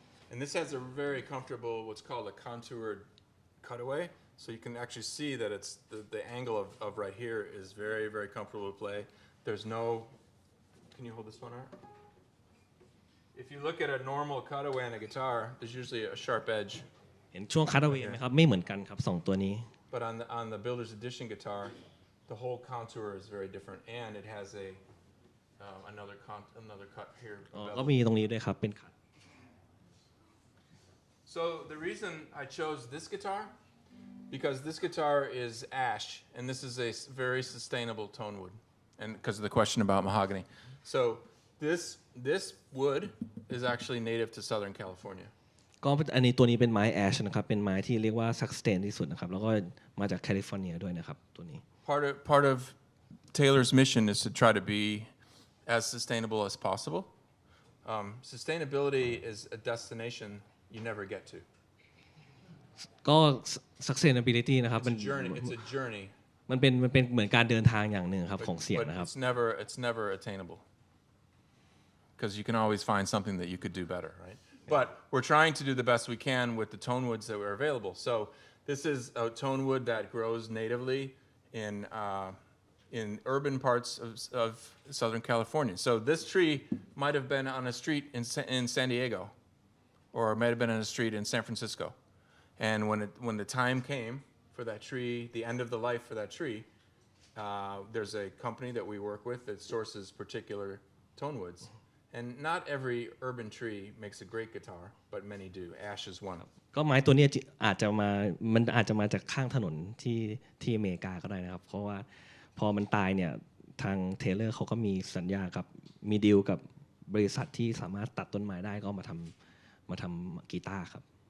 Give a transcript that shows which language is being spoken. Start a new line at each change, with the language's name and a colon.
English: And this has a very comfortable, what's called a contoured cutaway. So you can actually see that it's the angle of right here is very, very comfortable to play. There's no, can you hold this one out? If you look at a normal cutaway on a guitar, there's usually a sharp edge.
Thai: เห็นช่วงคัตเอาเวย์ไหมครับไม่เหมือนกันครับ2ตัวนี้
English: But on the Builder's Edition guitar, the whole contour is very different, and it has another cut here.
Thai: ก็มีตรงนี้ด้วยครับเป็นขัด
English: So the reason I chose this guitar, because this guitar is ash, and this is a very sustainable tone wood, and because of the question about mahogany. So this wood is actually native to Southern California.
Thai: ก็อันนี้ตัวนี้เป็นไม้แอชนะครับเป็นไม้ที่เรียกว่าซักสเตนที่สุดนะครับแล้วก็มาจากแคลิฟอร์เนียด้วยนะครับตัวนี้
English: Part of Taylor's mission is to try to be as sustainable as possible. Sustainability is a destination you never get to.
Thai: ก็ sustainability นะครับ
English: It's a journey.
Thai: มันเป็นเหมือนการเดินทางอย่างหนึ่งครับของเสียง
English: But
Thai: นะครับ
English: it's never attainable. Because you can always find something that you could do better, right? But we're trying to do the best we can with the tone woods that are available. So this is a tone wood that grows natively in in urban parts of Southern California. So this tree might have been on a street in San Diego, or it might have been on a street in San Francisco. And when the time came for that tree, the end of the life for that tree, there's a company that we work with that sources particular tone woods. And not every urban tree makes a great guitar, but many do. Ash is one.
Thai: ก็ไม้ตัวเนี้ยอาจจะมาจากข้างถนนที่อเมริกาก็ได้นะครับเพราะว่าพอมันตายเนี่ยทางเทเลอร์เขาก็มีสัญญากับมีดีลกับบริษัทที่สามารถตัดต้นไม้ได้ก็มาทำกีตาร์ครับ